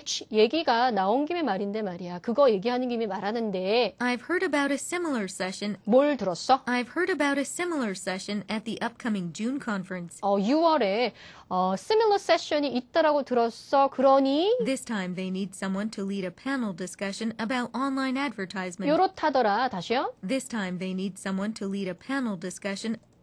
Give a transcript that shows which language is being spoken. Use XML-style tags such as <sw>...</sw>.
<ko>얘기가 나온 김에 말인데 말이야. 그거 얘기하는 김에 말하는데</ko> <en>I've heard about a similar session.</en> <ko>뭘 들었어?</ko> <en>I've heard about a similar session at the upcoming June conference.</en> <ko>6월에 similar session이 있다라고 들었어. 그러니</ko> <en>This time they need someone to lead a panel discussion about online advertisement.</en> <ko>요렇다더라. 다시요.</ko> <en>This time they need someone to lead a panel discussion.</en>